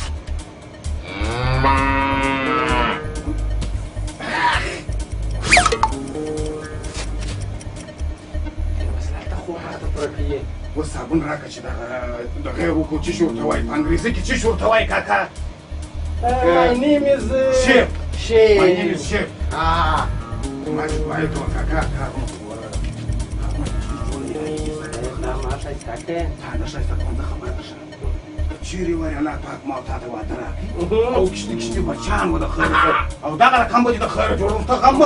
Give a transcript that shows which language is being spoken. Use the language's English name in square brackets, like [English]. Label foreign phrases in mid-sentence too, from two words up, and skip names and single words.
[Pashto] اوس صابون راکړه چې دغه یې وکړو چې شي ورته وایي په انګریزي کې چې شي ورته وایي کاکا [English] My name is شیف Shave. My name is Shave. [Pashto] ما چې وایي ته کاکا کار مه کوه تا نه ښایسته کوم زه خبره نه شم چیرې وایي الله پاک ما او تا ته واده راکړي او کشتي کشتي بچیان و د خیره او دغه رقم به دې د خیره جوړوم ته غم مه